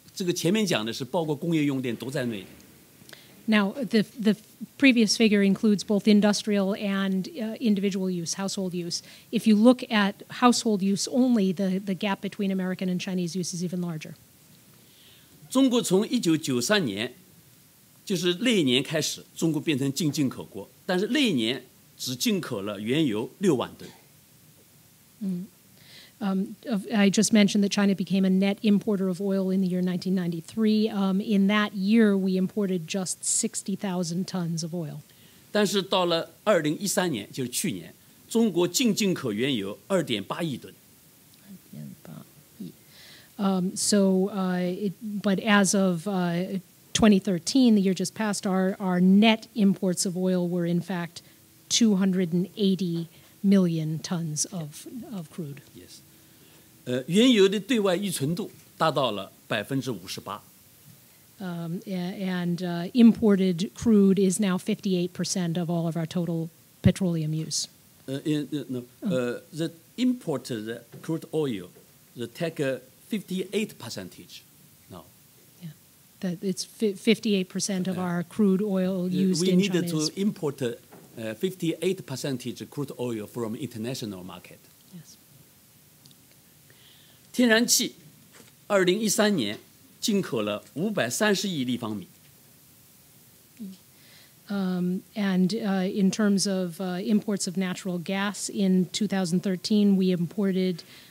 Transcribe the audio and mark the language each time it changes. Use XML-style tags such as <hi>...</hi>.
<zh>这个前面讲的是包括工业用电都在内。</zh> <en>Now, the previous figure includes both industrial and individual use, household use. If you look at household use only, the gap between American and Chinese use is even larger.</en> <zh>中国从1993年，就是那一年开始，中国变成净进口国，但是那一年只进口了原油6万吨。</zh> <en>I just mentioned that China became a net importer of oil in the year 1993. In that year, we imported just 60,000 tons of oil.</en> <zh>但是到了2013年，就是去年，中国净进口原油2.8亿吨。</zh> <en>But as of 2013, the year just passed, our net imports of oil were in fact 280 million tons of crude. Yes.</en> <zh>原油的对外依存度达到了58%。</zh> <en>And imported crude is now 58% of all of our total petroleum use. The imported crude oil, the take 58% now. Yeah, that it's 58% of our crude oil used we in need China. to import 58% crude oil from international market. Yes.</en> <zh>天然气，2013年进口了530亿立方米。</zh> <en>And in terms of imports of natural gas, in 2013, we imported</en>